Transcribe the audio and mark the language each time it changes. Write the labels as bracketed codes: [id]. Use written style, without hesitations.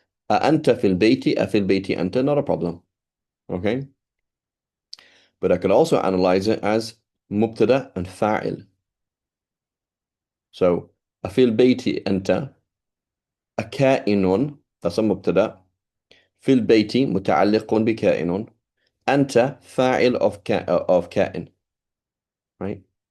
[ar] أنت في البيت أفي البيت أنت, [en] not a problem. Okay? But I could also analyze it as مبتدا and فاعل. So [ar] أفي البيت أنت أكائن, [en] that's a [ar] مبتدا. في البيت متعلق بكائن. أنت فاعل [en] of [ar] كائن. [en] Right?